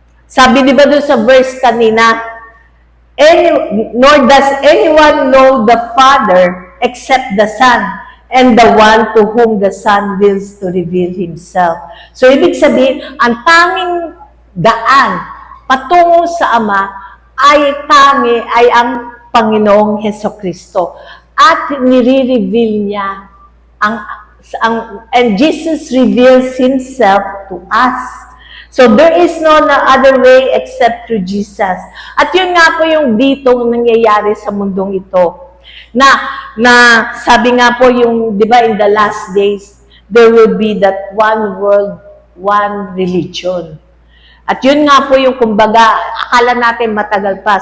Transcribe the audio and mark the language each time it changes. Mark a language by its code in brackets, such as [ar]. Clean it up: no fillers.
[tl] Sabi di ba doon sa verse kanina, [en] nor does anyone know the Father except the Son, and the one to whom the Son wills to reveal Himself. [tl] So, ibig sabihin, ang tanging daan patungo sa Ama ay ang Panginoong Hesukristo. At nire-reveal niya [en] and Jesus reveals Himself to us. So, there is no other way except through Jesus. [tl] At yun nga po yung ditong nangyayari sa mundong ito. Na sabi nga po yung, di ba, [en] in the last days, there will be that one world, one religion. [tl] At yun nga po yung, kumbaga, akala natin matagal pa.